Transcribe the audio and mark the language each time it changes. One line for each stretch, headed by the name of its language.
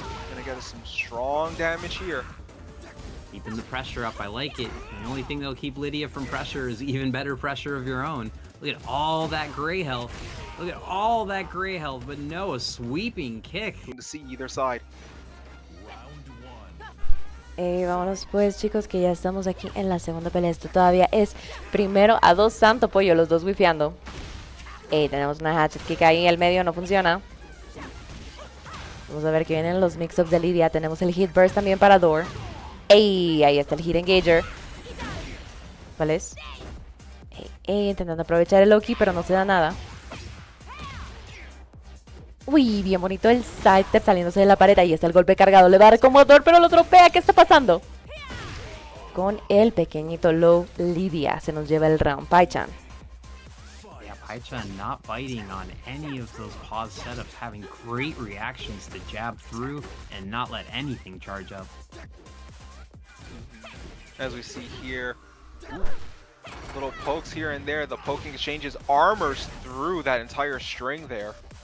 English: Gonna get us some strong damage here. Keeping the pressure up, I like it. And the only thing that'll keep Lydia from pressure is even better pressure of your own. Look at all that gray health. Look at all that gray health, but no, a sweeping kick. To see either side.
Spanish: Vámonos pues, chicos, que ya estamos aquí en la segunda pelea. Esto todavía es primero a 2 santo pollo, los dos wifeando. Tenemos una hatchet kick ahí, el medio no funciona. Vamos a ver que vienen los mix-ups de Lidia. Tenemos el hit burst también para Door. Ahí está el hit engager. ¿Cuál es? Intentando aprovechar el Loki, pero no se da nada. Uy, bien bonito el sidestep saliéndose de la pared. Ahí está el golpe cargado. Le va a dar como Door, pero lo tropea. ¿Qué está pasando? Con el pequeñito low, Lidia se nos lleva el round.
English: Paichan. Yeah, Paichan not biting on any of those pause setups, having great reactions to jab through and not let anything charge up. As we see here, little pokes here and there. The poking exchanges armors through that entire string there.